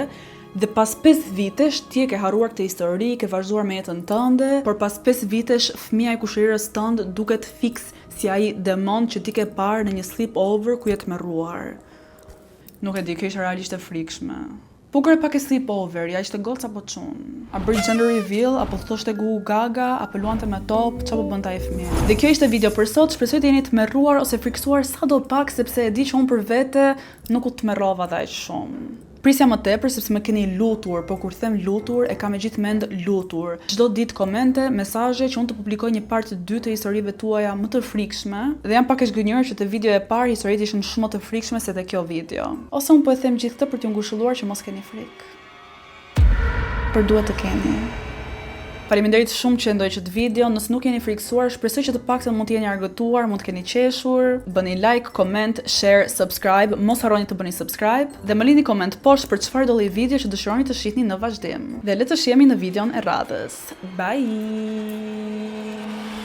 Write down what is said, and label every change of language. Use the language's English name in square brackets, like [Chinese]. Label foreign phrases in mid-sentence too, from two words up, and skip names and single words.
[Albanian] Dhe pas 5 vitesh ti e ke harruar këtë histori, ke vazhduar me jetën tënde, por pas 5 vitesh fëmia e kushërirës tënd duket fiks si ai demon që ti ke parë në një sleepover ku je tmerruar. Nuk e di, kjo ishte realisht e frikshme. Po kërë pak e sleepover, ja ishte goca apo çun? A bëri [English] gender reveal, [Albanian] apo thoshte gu gaga, apo luante me top, çfarë po bënte ai fëmijë? Dhe kjo ishte video për sot, shpresoj të jeni tmerruar ose friksuar sadopak sepse e di që unë për vete nuk u tmerrova aq shumë. Prisja më tepër sepse më keni lutur, por kur them lutur, e kam me gjithë mend lutur. Çdo ditë komente, mesazhe që unë të publikoj një partë 2 të historive tuaja më të frikshme, dhe jam pak e zgënjur që te video e parë historitë ishin shumë më të frikshme se te kjo video. Ose unë po e them gjithë këtë për t'ju ngushëlluar që mos keni frikë. Por duhet të keni. Faleminderit shumë që ndoj këtë video, nëse nuk jeni friksuar, shpresoj që të paktën mund të jeni argëtuar, mund të keni qeshur, bëni [English] like, comment, share, subscribe, [Albanian] mos harroni të bëni subscribe dhe më lini koment poshtë për çfarë do lloji video që dëshironi të shihni në vazhdim. Dhe le të shihemi në videon e radhës. Bye.